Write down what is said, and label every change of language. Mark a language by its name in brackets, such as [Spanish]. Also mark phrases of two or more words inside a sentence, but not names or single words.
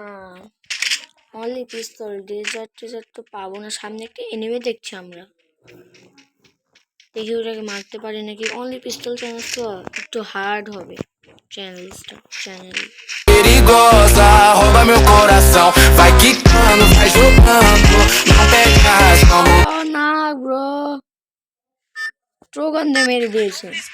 [English] only pistol, [Bangla] ডেজার্ট তো পাবো না। সামনে একটা এনিমে দেখছি আমরা, দেখি ওটাকে মারতে পারি নাকি। [English] only pistol challenge [Bangla] তো একটু হার্ড হবে চ্যানেল। [Portuguese] Perigosa, rouba meu coração. Vai quicando, vai jogando. Não pega razão. [Bangla] না ব্রো, ট্রোগান মেরে দিয়েছে।